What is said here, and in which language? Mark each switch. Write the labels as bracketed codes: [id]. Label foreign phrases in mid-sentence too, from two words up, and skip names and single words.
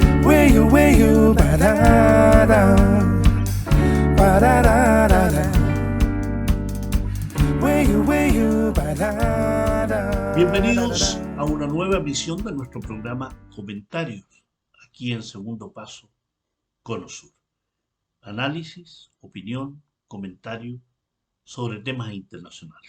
[es] ba-da-da, ba-da-da-da-da. Bienvenidos a una nueva emisión de nuestro programa Comentarios, aquí en Segundo Paso, Cono Sur. Análisis, opinión, comentario sobre temas internacionales.